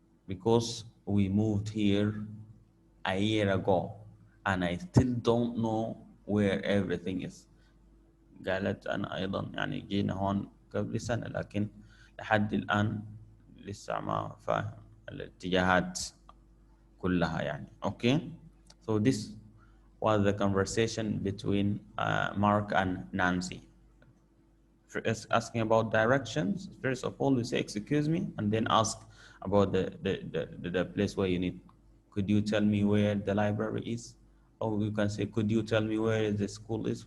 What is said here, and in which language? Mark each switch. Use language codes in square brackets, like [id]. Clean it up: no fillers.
[en] Because we moved here a year ago and I still don't know where everything is. [ar] قالت أنا أيضا يعني جينا هون قبل سنة, لكن لحد الآن لسه ما فاهم الاتجاهات كلها يعني. [en] Okay, so this was the conversation between Mark and Nancy. First asking about directions. First of all, you say excuse me, and then ask about the place where you need. Could you tell me where the library is? Or you can say, could you tell me where the school is?